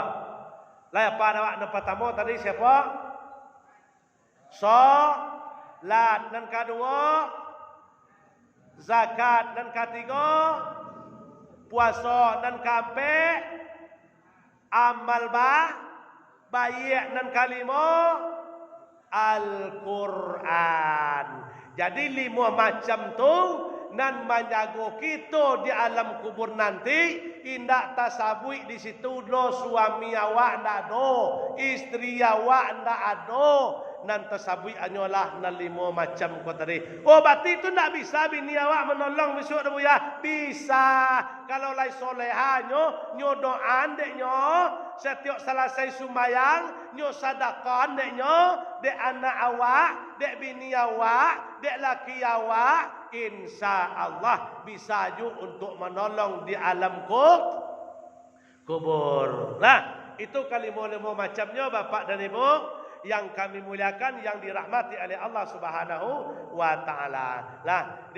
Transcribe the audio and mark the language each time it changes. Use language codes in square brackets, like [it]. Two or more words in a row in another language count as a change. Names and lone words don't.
[id] Lah apa nak pertama tadi siapa? Salat dan kedua, zakat dan ketiga, puasa dan keempat, amal baik dan kelima, Al-Quran. [min] Jadi 5 macam tu nan menjaga kita di alam kubur nanti. Indak tasabui di situ lo suami awak ndak ada, istri awak ndak ada. Nan tasabui hanyalah nan 5 macam ko tadi. Oh berarti itu ndak bisa bini awak menolong besok dah ya? Bisa. Kalau lai solehanyo nyo doa deknyo setiap selesai sumayang nyo sedekah deknyo dek anak awak, dek bini awak, dek laki awak, [ar] إن شاء الله [id] bisa juga untuk menolong di alam kubur. Nah, itu kalimo-limo macamnya Bapak dan Ibu yang kami muliakan, yang dirahmati oleh Allah [ar] سبحانه وتعالى. [id] Nah,